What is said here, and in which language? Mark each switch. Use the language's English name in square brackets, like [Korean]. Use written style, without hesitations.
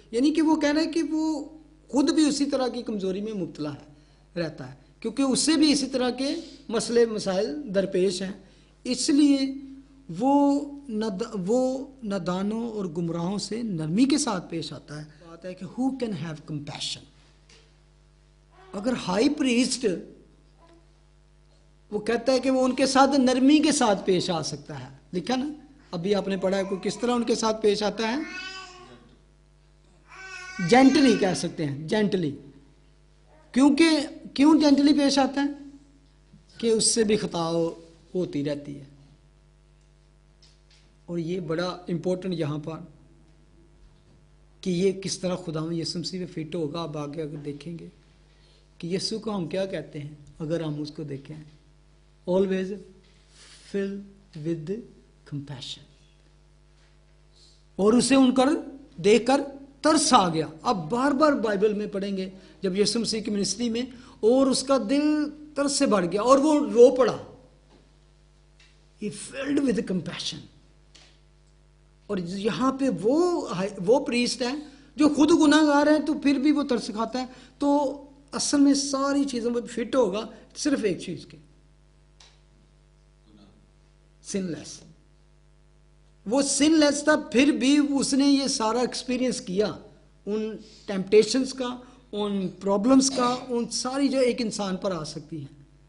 [Urdu] یعنی کہ وہ کہہ رہا ہے کہ وہ خود بھی اسی طرح کی کمزوری میں مبتلا رہتا ہے، کیونکہ اس سے بھی اسی طرح کے مسئلے مسائل درپیش ہیں. اس لیے وہ نادانوں اور گمراہوں سے نرمی کے ساتھ پیش آتا ہے. بات ہے کہ [English] who can have compassion. [Urdu] اگر ہائی پریسٹ وہ کہتا ہے کہ وہ ان کے ساتھ نرمی کے ساتھ پیش آ سکتا ہے، لکھا نا ابھی آپ نے پڑھا ہے، کس طرح ان کے ساتھ پیش آتا ہے؟ جینٹلی کہہ سکتے ہیں، جینٹلی. کیوں جینٹلی پیش آتا ہے؟ کہ اس سے بھی خطا ہوتی رہتی ہے. اور یہ بڑا امپورٹنٹ یہاں پر کہ یہ کس طرح خداوند یسوع مسیح میں فٹ ہوگا. اب آگے اگر دیکھیں گے کہ یسوع کو ہم کیا کہتے ہیں، اگر ہم اس کو دیکھیں، [English] always filled with compassion. [Urdu] اور اسے ان کر دیکھ کر ترس آ گیا. اب بار بار بائبل میں پڑھیں گے جب یسوع مسیح کی منسٹری میں، اور اس کا دل ترس سے بڑھ گیا اور وہ رو پڑا. [English] He filled with compassion. [Urdu] اور یہاں پہ وہ پریسٹ ہے جو خود گناہ گار ہے تو پھر بھی وہ ترس کھاتا ہے. تو اصل میں ساری چیزوں میں فٹ ہوگا صرف ایک چیز کے، سن لیس. وہ سن لیس تھا، پھر بھی اس نے یہ سارا ایکسپیرینس کیا، ان ٹیمپٹیشنز کا، ان پرابلمز کا، ان ساری جو ایک انسان پر آ سکتی ہیں.